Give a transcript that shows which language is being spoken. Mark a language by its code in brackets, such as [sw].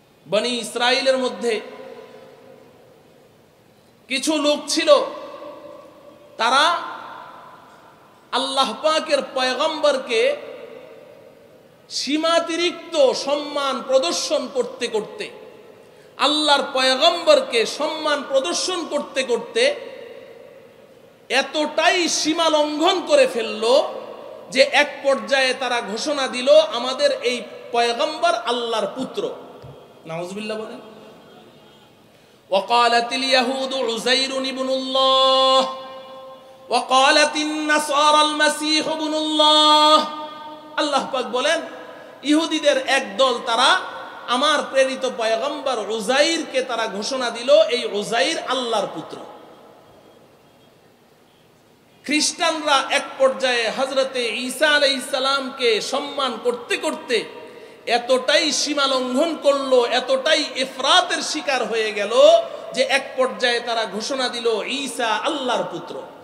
[bn] বনি ইসরাইলের মধ্যে কিছু লোক ছিল, তারা আল্লাহ পাকের পয়গম্বরকে সীমাতিরিক্ত সম্মান প্রদর্শন করতে করতে, আল্লাহর পয়গম্বরকে সম্মান প্রদর্শন করতে করতে এতটাই সীমা লঙ্ঘন করে ফেললো যে এক পর্যায়ে তারা ঘোষণা দিল আমাদের এই পয়গম্বর আল্লাহর পুত্র। নাউজুবিল্লাহ বলেন। [ar] وقالت اليهود عزير ابن الله وقالت النصارى المسيح ابن الله। [bn] আল্লাহ পাক বলেন ইহুদিদের একদল তারা আমার প্রেরিত পয়গম্বর উজাইরকে তারা ঘোষণা দিল এই উজাইর আল্লাহর পুত্র। খ্রিস্টানরা এক পর্যায়ে হযরতে ঈসা আলাইহিস সালামকে সম্মান করতে করতে এতটাই সীমা লঙ্ঘন করলো, এতটাই ইফরাতের শিকার হয়ে গেল যে এক পর্যায়ে তারা ঘোষণা দিল ঈসা আল্লাহর পুত্র।